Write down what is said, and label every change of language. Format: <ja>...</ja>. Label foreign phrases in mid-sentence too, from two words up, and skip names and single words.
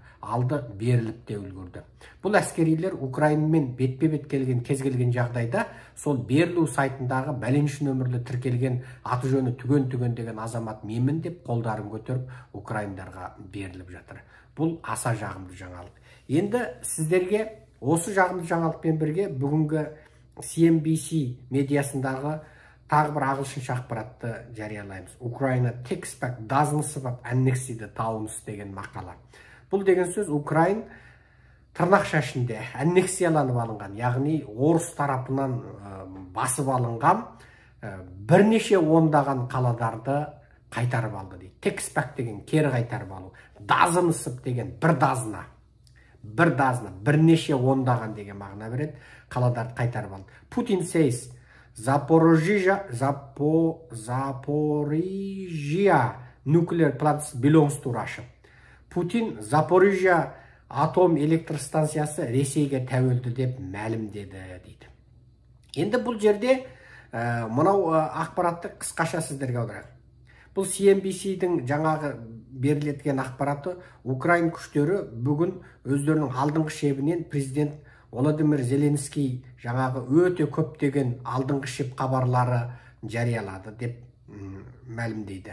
<kk>Алды беріліп те үлгерді. Бұл әскерилер Украинмен бетпе-бет келген кез келген жағдайда сол берілу сайтындағы бәленші нөмірлі тіркелген аты жөні түген деген азамат менмін деп қолдарын көтеріп украиндарға беріліп жатыр. Бұл аса жағымды жаңалық. Енді сіздерге осы жағымды жаңалықпен бірге бүгінгі CNBC медиасындағы тағы бір ағылшынша ақпаратты жариялаймыз.</kk> <en>Ukraine takes back dozens of annexed towns</en> <kk>деген мақала. Бұл деген сөз Украин тырнақша ішінде аннексияланып алынған, яғни орыс тарапынан басып алынған бірнеше ондаған қалаларды қайтарып алды дейді.</kk> <en>Takes back</en> <kk>деген кері қайтарып алу.</kk> <en>Dozens of</en> <kk>деген бір дазына, бірнеше ондаған деген мағына береді. Қалаларды қайтарып алды.</kk> <en>Putin says Zaporizhia nuclear plants belongs to Russia.</en> <kk>Путин Запорижия атом электростанциясы Ресейге тәуелді деп мәлімдеді дейді. Енді бұл жерде мынау ақпаратты қысқаша сіздерге аударайық. Бұл CNBC-дің жаңағы берілетін ақпараты Украин күштері бүгін өздерінің алдыңғы шебінен президент Володимир Зеленский жаңағы өте көптеген алдыңғы шеп хабарлары жариялады деп мәлімдейді.</kk>